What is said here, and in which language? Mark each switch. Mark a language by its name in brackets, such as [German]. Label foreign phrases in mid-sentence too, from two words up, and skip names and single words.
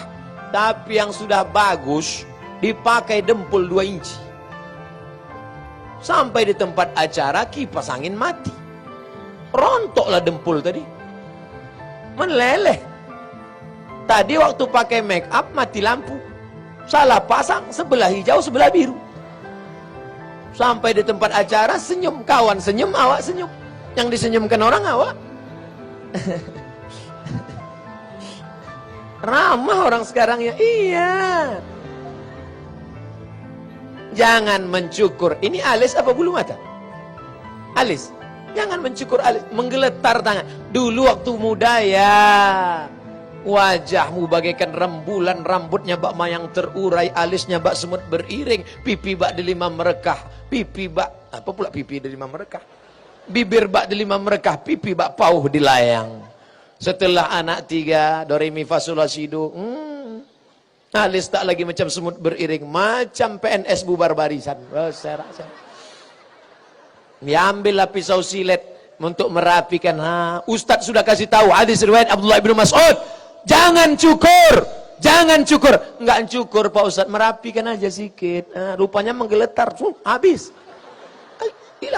[Malay] Tapi yang sudah bagus, dipakai dempul 2 inci. Sampai di tempat acara, kipas angin mati. Rontoklah dempul tadi. Meleleh. Tadi waktu pakai [English] make up, [Malay] mati lampu. Salah pasang, sebelah hijau, sebelah biru. Sampai di tempat acara senyum, kawan senyum, awak senyum. Yang disenyumkan orang awak. Ramah orang sekarang ya. Iya. Jangan mencukur. Ini alis apa bulu mata? Alis. Jangan mencukur alis, menggeletar tangan. Dulu waktu muda ya, wajahmu bagaikan rembulan, rambutnya bak mayang terurai, alisnya bak semut beriring, pipi bak delima merekah, pipi bak, apa pula pipi delima merekah? Bibir bak delima merekah, pipi bak pauh dilayang. Setelah anak 3, do re mi fa sol la si do, alis tak lagi macam semut beriring, macam PNS bubar barisan. Diambillah pisau silet untuk merapikan. Ustadz sudah kasih tahu hadis riwayat Abdullah bin Mas'ud, jangan cukur, jangan cukur. Enggak cukur Pak Ustadz, merapikan aja sedikit. Rupanya menggeletar, habis, hilang.